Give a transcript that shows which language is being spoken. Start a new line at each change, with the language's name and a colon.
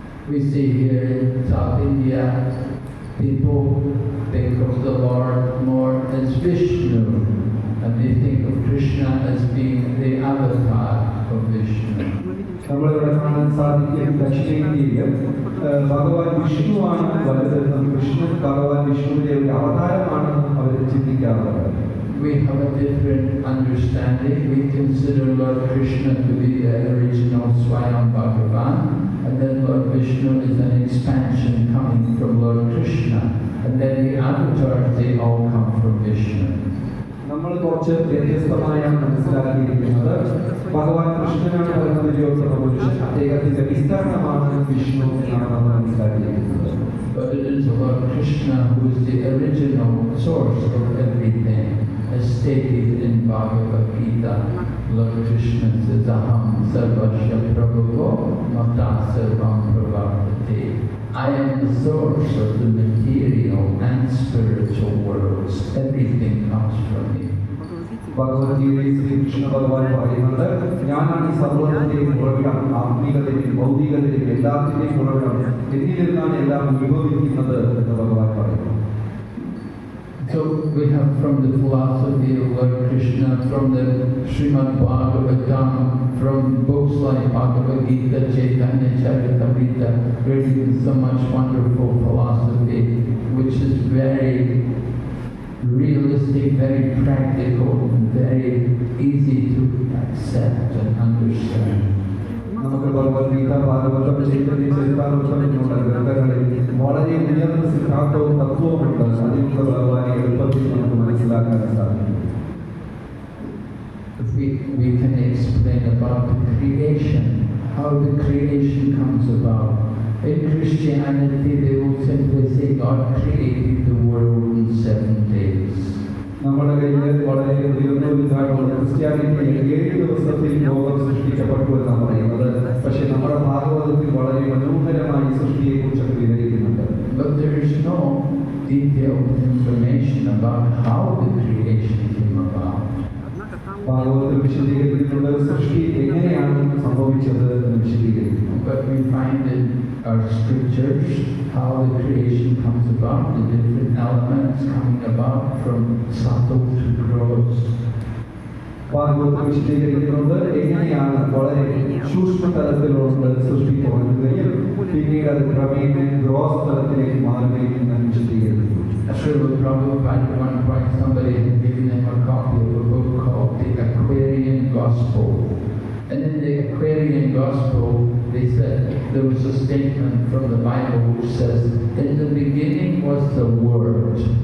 English: We see here in South India, people think of the Lord more as Vishnu, and they think of Krishna as being the avatar of Vishnu.
Malayalam: നമ്മളിവിടെ കാണാൻ സാധിക്കും ദക്ഷിണേന്ത്യയിൽ ഭഗവാൻ വിഷ്ണുവാണ് വലുതെന്നും ഭഗവാൻ വിഷ്ണുവിന്റെ ഒരു അവതാരമാണെന്നും അവർ ചിന്തിക്കാറുണ്ട്.
English: We have a different understanding. We consider Lord Krishna to be the original Swayam Bhagavan, and then Lord Vishnu is an expansion coming from Lord Krishna, and then the avatars, they all come from Vishnu.
Malayalam: നമ്മൾ കുറച്ച് വ്യത്യസ്തമായ മനസ്സിലാക്കിയിരിക്കുന്നത് ഭഗവാൻ കൃഷ്ണനാണ് പരമപുരുഷോത്തമ പുരുഷൻ, അദ്ദേഹത്തിന്റെ വിസ്തരണമാണ് വിഷ്ണു എന്നാണ് നമ്മൾ മനസ്സിലാക്കിയിരിക്കുന്നത്.
English: But it is Lord Krishna who is the original source of everything, as stated in Bhagavad Gita. Lord Krishna says,
Sanskrit: Aham sarvasya prabhavo mata sarvam pravartate.
English: I am the source of the material and spiritual worlds. Everything comes from me.
Malayalam: ഭഗവത്ഗീതയിൽ ശ്രീകൃഷ്ണ ഭഗവാൻ പറയുന്നത്, ഞാനാണ് ഈ സർവ്വത്തിന്റെയും ഉറവിടം, ആത്മീകതയും ഭൗതികതയും എല്ലാത്തിന്റെയും ഉറവിടം, എന്നിൽ നിന്നാണ് എല്ലാം ഉത്ഭവിക്കുന്നത് എന്ന് ഭഗവാൻ പറയുന്നു.
English: So we have from the philosophy of Lord Krishna, from the Srimad Bhagavatam, from books like Bhagavad Gita, Chaitanya Charitamrita, reading so much wonderful philosophy, which is very realistic, very practical, and very easy to accept and understand.
Malayalam: നമുക്ക് ഭഗവത്ഗീത, ഭാഗവതം, ചൈതന്യ ചരിതാമൃതം എന്നുള്ള ഗ്രന്ഥങ്ങളിൽ വളരെ ഉയർന്ന സിദ്ധാന്തവും തത്വവുമുണ്ട്. അതിൽ ഭഗവാനെ എളുപ്പത്തിൽ നമുക്ക് മനസ്സിലാക്കാൻ സാധിക്കും.
English: We can explain about the creation, how the creation comes about. In Christianity, they will simply say God created the world in 7 days.
Malayalam: നമ്മുടെ കയ്യിൽ വളരെ ഉയർന്ന വിധാനമുള്ള ക്രിസ്ത്യാനിറ്റിയിൽ 7 ദിവസത്തിൽ ലോകം സൃഷ്ടിക്കപ്പെട്ടു എന്നാണ് പറയുന്നത്. പക്ഷെ നമ്മുടെ ഭാഗവതത്തിൽ വളരെ മനോഹരമായി സൃഷ്ടിയെ കുറിച്ചൊക്കെ വിവരിക്കുന്നുണ്ട്.
English: But there is no detailed information about how the creation came about.
Malayalam: ഭാഗവതത്തിൽ വിശദീകരിക്കുന്നുണ്ട് സൃഷ്ടി എങ്ങനെയാണ് സംഭവിച്ചത് എന്ന് വിശദീകരിക്കുന്നു.
English: But we find in our scriptures, how the creation comes about, the different elements coming about from subtle to gross.
Malayalam: Bhagavatam വിശദീകരിക്കുന്നത് എങ്ങനെയാണ് വളരെ സൂക്ഷ്മ തലത്തിലുള്ള സൃഷ്ടി തുടങ്ങുകയും പിന്നീട് അത് ക്രമേണ ഗ്രോസ് തലത്തിലേക്ക് മാറുകയും എന്ന് വിശദീകരിക്കുന്നു.
English: Srila Prabhupada at one point somebody had given him a copy of a book called the Aquarian Gospel. And in the Aquarian Gospel, they said there was a statement from the Bible which says, in the beginning was the Word.